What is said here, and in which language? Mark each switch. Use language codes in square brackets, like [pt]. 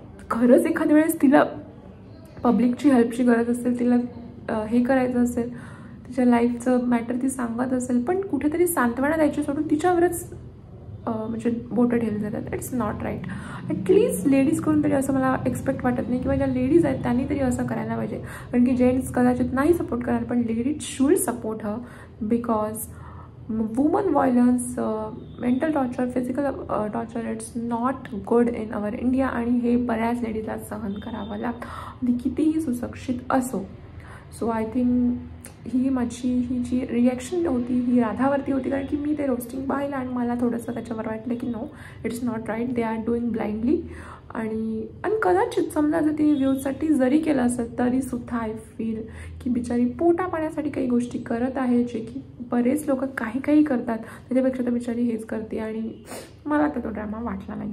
[mr] खरंच एखाद्या वेळेस तिला पब्लिकची हेल्पची गरज असेल, तिला हे करायचं असेल, तिच्या लाईफचं मॅटर ती सांगत असेल, पण कुठेतरी सांत्वना द्यायची सोडून तिच्यावरच म्हणजे बोटं ठेवली जातात। [en] It's not right. [mr] At least ladies करून तरी असं मला एक्सपेक्ट वाटत नाही किंवा ज्या लेडीज आहेत त्यांनी तरी असं करायला पाहिजे। कारण की जेंट्स कदाचित नाही सपोर्ट करणार पण [en] Ladies should support her because woman violence, mental torture, physical torture it's not good in our India. [mr] आणि हे बऱ्याच लेडीजला सहन करावं लागतं आणि कितीही सुशिक्षित असो। [en] so I think [mr] he G reaction होती ही राधावरती होती कारण की मी ते रोस्टिंग पाहिलं आणि मला थोडंसं त्याच्यावर वाटलं की [en] No it's not right, they are doing blindly. [mr] आणि कदाचित समजा जर ती व्ह्यूजसाठी जरी केलं असेल तरीसुद्धा [en] I feel [mr] की बिचारी पोटा पाण्यासाठी काही गोष्टी करत आहे जे की बरेच लोक काही करतात, त्याच्यापेक्षा तर बिचारी हेच करते आणि मला तर तो ड्रामा वाटला नाही।